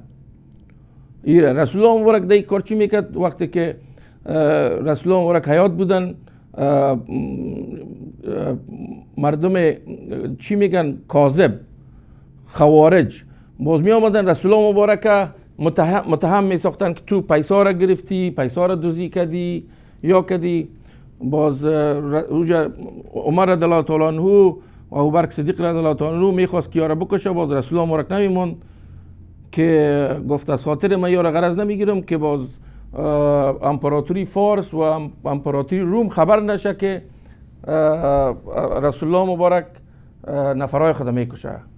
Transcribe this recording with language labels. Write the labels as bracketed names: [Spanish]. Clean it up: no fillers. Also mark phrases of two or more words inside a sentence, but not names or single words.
[Persian] ایره رسول الله مبارک دی کار چی میکرد وقتی که رسول الله مبارک حیات بودن، مردم چی میگن کاذب خوارج باز می آمدن رسول الله مبارک متهم می ساختن که تو پیسا را گرفتی، پیسا را دزدی کردی یا کردی. باز عمر [Arabic] رضی الله تعالی عنه [Persian] و ابوبکر صدیق [Arabic] رضی الله تعالی عنه [Persian] میخواست که یارا بکشه، باز رسول الله مبارک نمیموند که گفت از خاطر من یارا غرض نمیگیرم که باز امپراتوری فارس و امپراتوری روم خبر نشه که رسول الله مبارک نفرای خود میکشه.